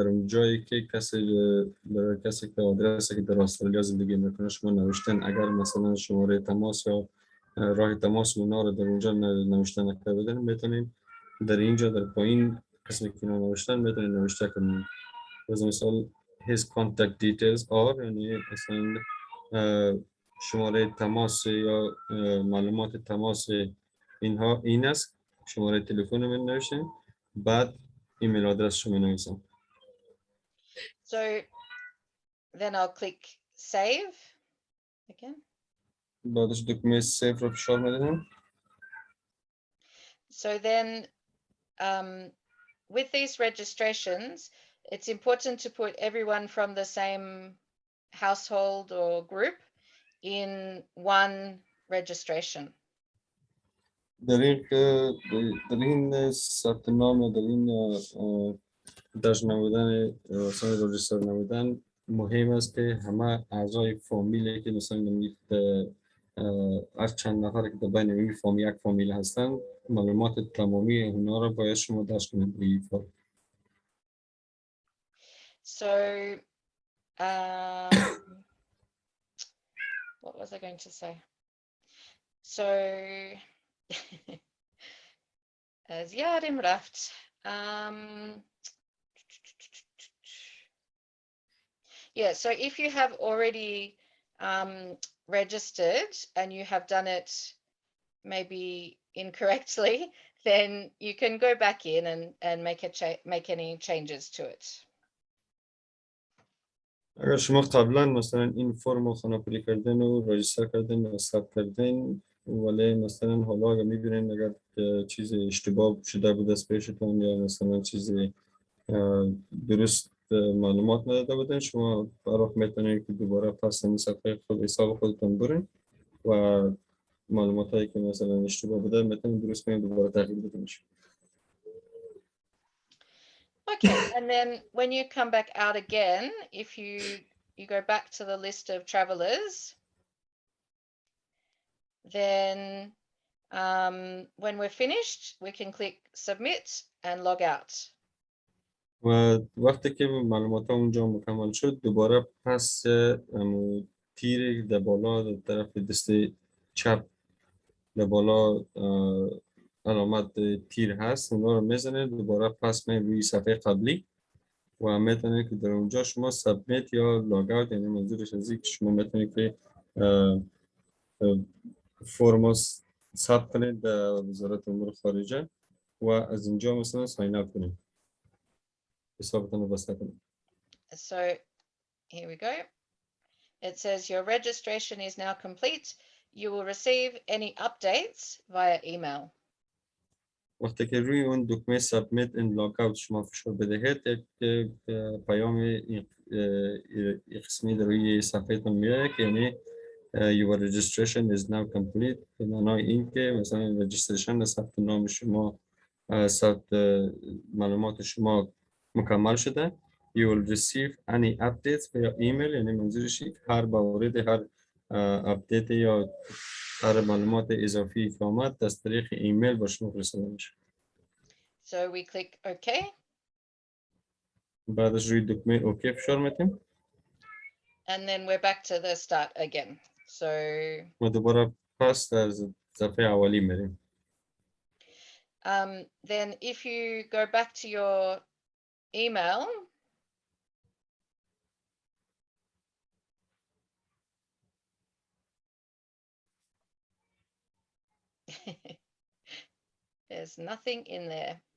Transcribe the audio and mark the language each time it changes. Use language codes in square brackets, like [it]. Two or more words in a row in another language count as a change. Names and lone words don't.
[fa] اون جایی که کسی که آدرسی که در استرالیا زندگی میکنه شما نوشتن، اگر مثلا شماره تماس یا راه تماس اونا رو در اونجا نوشته نکردن، میتونین در اینجا در پایین قسمی که نوشتن میتونین نوشته کنین. مثلا [en] his contact details are، [fa] یعنی مثلا شماره تماس یا معلومات تماس اینها این است، شماره تلفن من نوشتین، بعد ایمیل آدرس شما نویسم. [en] So then I'll click save again. [fa] بعدش دکمه سیو رو فشار میدم. [en] So then with these registrations, it's important to put everyone from the same household or group in one registration. [fa] در این ثبت نام و در این درج نمودن مثلا راجستر نمودن مهم است که همه اعضای فامیلی که مثلا از چند نفر که در بین این یک فامیل هستن معلومات تمامی اونا رو باید شما درج کنید. [en] So what was I going to say? [fa] So از یادم رفت. [en] Yeah, so if you have already registered and you have done it maybe incorrectly, then you can go back in and make any changes to it. [fa] اگر شما قبلا مثلا این فرم رو خانه‌پری کردن و راجستر کردن و ثبت کردن، ولی مثلا حالا اگر می‌بینین اگر چیز اشتباه شده بود از پیشتون یا مثلا چیزی درست معلومات نداده بودن، شما برای میتونید که دوباره پس این صفحه خود حساب خودتون برین و معلوماتی که مثلا اشتباه بوده میتونید درست کنید دوباره تغییر بدین. [en] Okay, and then when you come back out again, if you go back to the list of travelers, then when we're finished, we can click submit and log out. [fa] و وقتی که معلومات اونجا مکمل شد دوباره پس تیر در بالا در طرف دست چپ در بالا علامت تیر هست، اونا رو میزنید دوباره پس میرید روی صفحه قبلی و میتونید که در اونجا شما سابمیت یا [en] log out, [fa] یعنی منظورش از این که شما میتونید که فرم ثبت کنید در وزارت امور خارجه و از اینجا مثلا [en] sign up [fa] کنید، حسابتون رو بسته کنید. [en] So here we go. It says your registration is now complete. You will receive any updates via email. [fa] وقتی که روی اون دکمه سابمیت این [en] log out [fa] شما فشار بدهید، یک پیام این قسمی در روی صفحهتون میاد که یعنی [en] your registration is now complete. [fa] به معنای این که مثلا رجیستریشن ثبت نام شما ثبت معلومات شما مکمل شده. [en] You will receive any updates via email. [fa] یعنی منظورش هر مورد هر اپدیت یا هر معلومات اضافی که آمد از طریق ایمیل با شما فرستاده میشه. [en] So we click OK. [fa] بعدش روی دکمه اوکی فشار میتیم. [en] And then we're back to the start again. So [fa] ما دوباره پس از صفحه اولی میریم. [en] then if you go back to your email, there's nothing in there.